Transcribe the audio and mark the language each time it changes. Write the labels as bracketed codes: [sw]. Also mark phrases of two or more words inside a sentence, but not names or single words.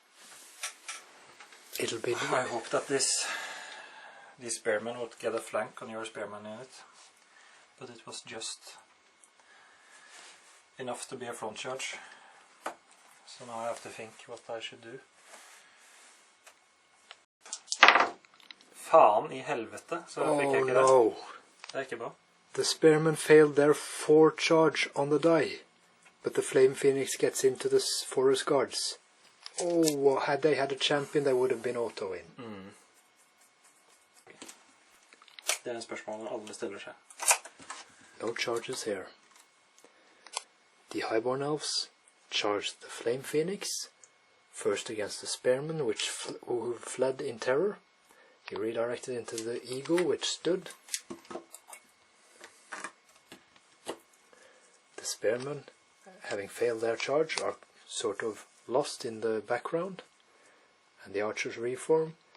[en] I hope that this the spearmen would get a flank on your spearman unit, but it was just enough to be a front charge. So now I have to think what I should do. [no] Faen I helvete, så fikk jeg ikke det. [en] No. [no] Det er ikke bra. [en] The spearmen failed their 4 charge on the die, but the flame phoenix gets into the forest guards. Oh, had they had a champion, they would have been auto-in. [no] Det er en spørsmål alle stiller seg. [en] No charges here. The Highborne elves charged the flame phoenix, first against the spearman, who fled in terror. He redirected into the eagle, which stood. The spearmen, having failed their charge, are sort of lost in the background, and the archers reform.